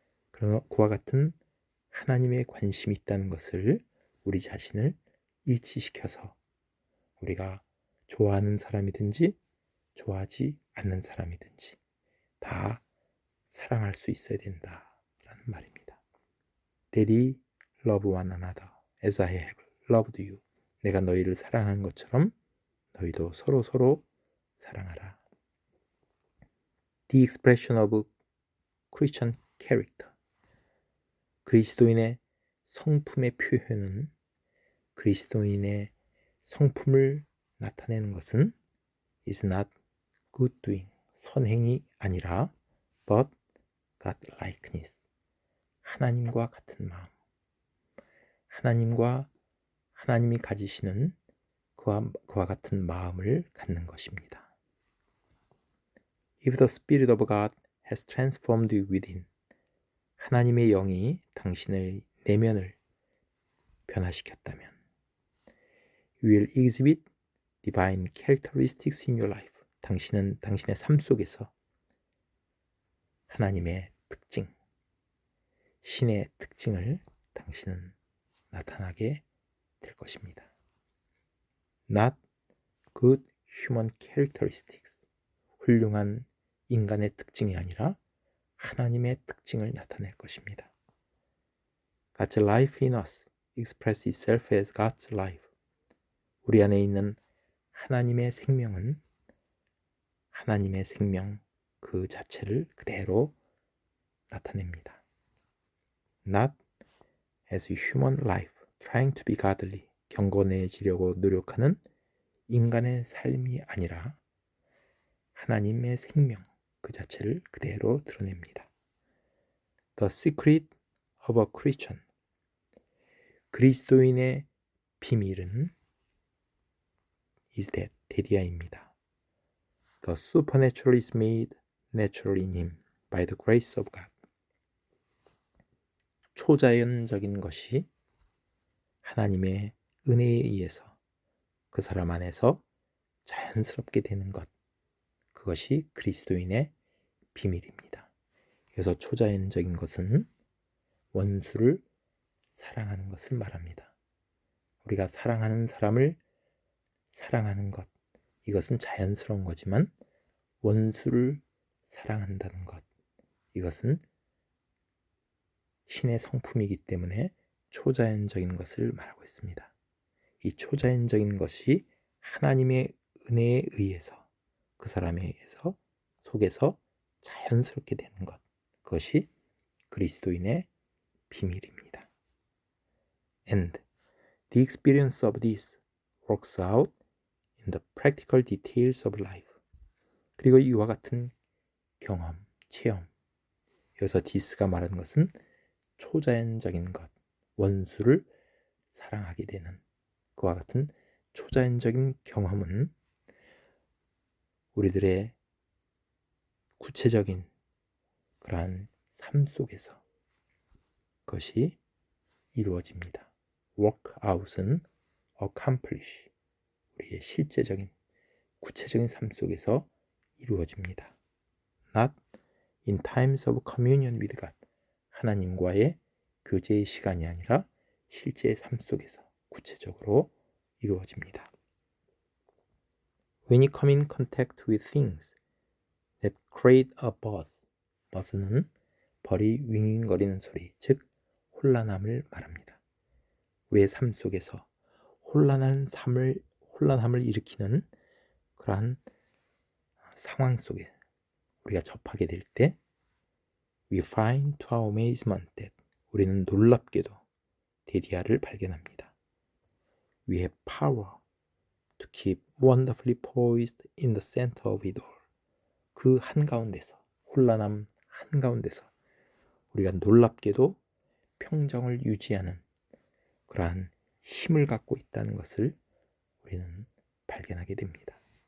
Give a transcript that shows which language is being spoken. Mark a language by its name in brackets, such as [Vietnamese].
[Korean] 그러나 그와 같은 하나님의 관심이 있다는 것을 우리 자신을 일치시켜서 우리가 좋아하는 사람이든지 좋아하지 않는 사람이든지 다 사랑할 수 있어야 된다라는 말입니다. [English] Daddy, love one another as I have loved you. [Korean] 내가 너희를 사랑한 것처럼 너희도 서로 사랑하라. [English] The expression of Christian character. [Korean] 그리스도인의 성품의 표현은 그리스도인의 성품을 나타내는 것은 [English] is not good doing, [Korean] 선행이 아니라 [English] but God-likeness, [Korean] 하나님과 같은 마음, 하나님이 가지시는 그와 같은 마음을 갖는 것입니다. [English] If the Spirit of God has transformed you within, [Korean] 하나님의 영이 당신의 내면을 변화시켰다면 [English] You will exhibit divine characteristics in your life. [Korean] 당신은 당신의 삶 속에서 하나님의 특징, 신의 특징을 당신은 나타나게 될 것입니다. [English] Not good human characteristics. [Korean] 훌륭한 인간의 특징이 아니라 하나님의 특징을 나타낼 것입니다. [English] God's life in us express itself as God's life. [Korean] 우리 안에 있는 하나님의 생명은 하나님의 생명 그 자체를 그대로 나타냅니다. [English] Not as human life trying to be godly. [Korean] 경건해지려고 노력하는 인간의 삶이 아니라 하나님의 생명 그 자체를 그대로 드러냅니다. [English] The secret of a Christian. [Korean] 그리스도인의 비밀은 [English] is that [Korean] 데디아입니다. [English] The supernatural is made natural in him by the grace of God. [Korean] 초자연적인 것이 하나님의 은혜에 의해서 그 사람 안에서 자연스럽게 되는 것, 그것이 그리스도인의 비밀입니다. 그래서 초자연적인 것은 원수를 사랑하는 것을 말합니다. 우리가 사랑하는 사람을 사랑하는 것, 이것은 자연스러운 거지만 원수를 사랑한다는 것, 이것은 신의 성품이기 때문에 초자연적인 것을 말하고 있습니다. 이 초자연적인 것이 하나님의 은혜에 의해서 그 사람에 의해서 속에서 자연스럽게 되는 것, 그것이 그리스도인의 비밀입니다. [English] And the experience of this works out in the practical details of life. [Korean] 그리고 이와 같은 경험, 체험, 여기서 디스가 말하는 것은 초자연적인 것, 원수를 사랑하게 되는 그와 같은 초자연적인 경험은 우리들의 구체적인 그러한 삶 속에서 그것이 이루어집니다. work out은 accomplish, 우리의 실제적인 구체적인 삶 속에서 이루어집니다. [English] not in times of communion with God, [Korean] 하나님과의 교제의 시간이 아니라 실제의 삶 속에서 구체적으로 이루어집니다. [English] When you come in contact with things that create a buzz, [Korean] buzz는 벌이 윙윙거리는 소리, 즉 혼란함을 말합니다. 우리의 삶 속에서 혼란함을 일으키는 그러한 상황 속에 우리가 접하게 될 때 [English] We find to our amazement that [Korean] 우리는 놀랍게도 데디아를 발견합니다. [English] We have power to keep wonderfully poised in the center of it all. [Korean] 그 한가운데서, 혼란함 한가운데서 우리가 놀랍게도 평정을 유지하는 그러한 힘을 갖고 있다는 것을 우리는 발견하게 됩니다.